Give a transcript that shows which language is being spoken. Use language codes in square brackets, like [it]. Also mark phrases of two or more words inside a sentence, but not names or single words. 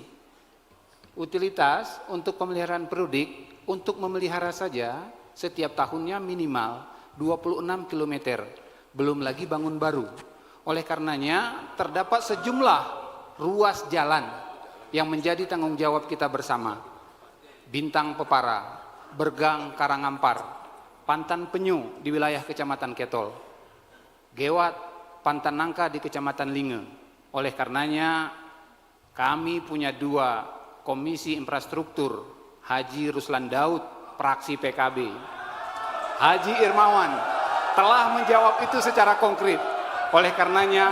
[id] Utilitas untuk pemeliharaan periodik, untuk memelihara saja setiap tahunnya minimal 26 km, belum lagi bangun baru. Oleh karenanya terdapat sejumlah ruas jalan yang menjadi tanggung jawab kita bersama. Bintang Pepara, Bergang Karangampar, Pantan Penyu di wilayah Kecamatan Ketol, Gewat, Pantan Nangka di Kecamatan Linge. Oleh karenanya kami punya 2 komisi infrastruktur, Haji Ruslan Daud, fraksi PKB, Haji Irmawan, telah menjawab itu secara konkret. Oleh karenanya,